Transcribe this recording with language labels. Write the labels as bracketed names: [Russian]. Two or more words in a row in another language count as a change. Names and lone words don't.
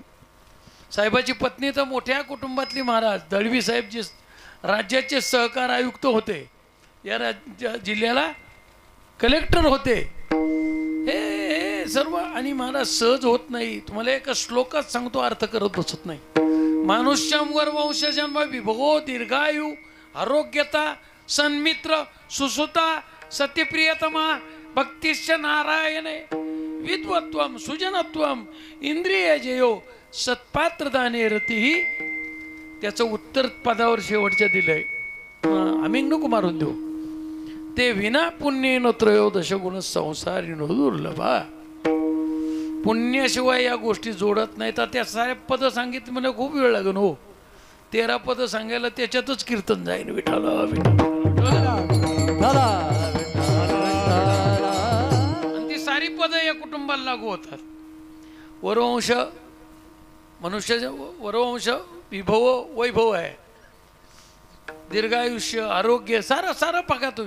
[Marathi] साहेबाची पत्नी तर मोठ्या कुटुंबातली महाराज दळवी साहेब जे राज्याचे सहकार आयुक्त होते, या जिल्ह्याला कलेक्टर होते. हे सर्व आणि महाराज सहज होत नाही. तुम्हाला एका श्लोकात सांगतो, अर्थ करत बसत नाही. [Sanskrit] मानुष्यंवर वंशजन्म विभो दीर्घायु आरोग्यता सन्मित्र सुसुता सत्यप्रियतमा भक्तिश्च नारायणे विद्वत्वम सुजनत्वम इंद्रिय जयो सत्पात्रदाने रतीही. [Marathi] त्याचं उत्तर पदावर शेवटच्या दिलंय, आम्ही नको मारून देऊ. [Sanskrit] ते विना पुण्येन त्रयोदश गुण संसारीनो दुर्लभा. [Marathi] पुण्याशिवाय या गोष्टी जोडत नाही. तर त्या साऱ्या पद सांगितलं मला खूप वेळ लागेल हो. 13 पद सांगायला त्याच्यातच कीर्तन जाईल. विठ्ठल आणि ती सारी पद या कुटुंबाला लागू होतात. वरवंश मनुष्याचे वरवंश विभव वैभव आहे, दीर्घायुष्य आरोग्य सारा बघा तुम्ही.